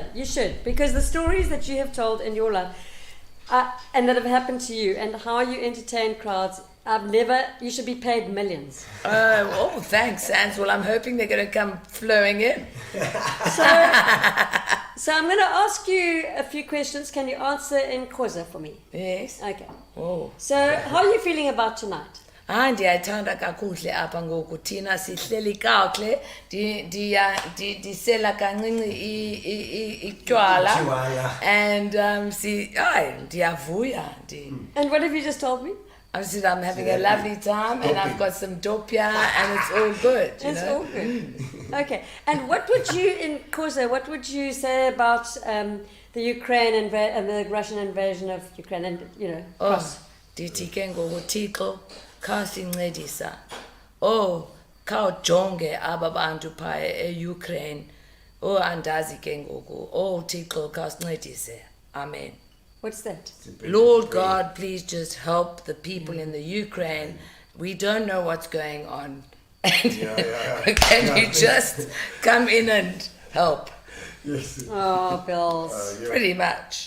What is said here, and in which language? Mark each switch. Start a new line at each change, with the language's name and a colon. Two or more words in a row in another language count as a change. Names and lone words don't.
English: You should, because the stories that you have told in your life, and that have happened to you, and how you entertain crowds, you should be paid millions. Oh, thanks, Sans. Well, I'm hoping they're going to come flowing in. So I'm going to ask you a few questions. Can you answer in Xhosa for me? Yes. Okay. Oh. So how are you feeling about tonight?
Xhosa: Ndiyayithanda kakuhle apha ngoku thina sihleli kakuhle ndisela kancinci itywala and ndiyavuya
English: And what have you just told me? I said I'm having a lovely time and I've got some dopia and it's all good. It's all good. Okay. And what would you, in Xhosa, what would you say about the Ukraine and the Russian invasion of Ukraine and, cross?
Xhosa: Ndithi ke ngoku Thixo khawusincedisa. Khawujonge aba bantu phaya e-Ukraine. Andazi ke ngoku. Thixo khawusincedise. Amen.
English: What's that? Lord God, please just help the people in the Ukraine. We don't know what's going on. Can you just come in and help? Yes. Oh, Bills. Pretty much.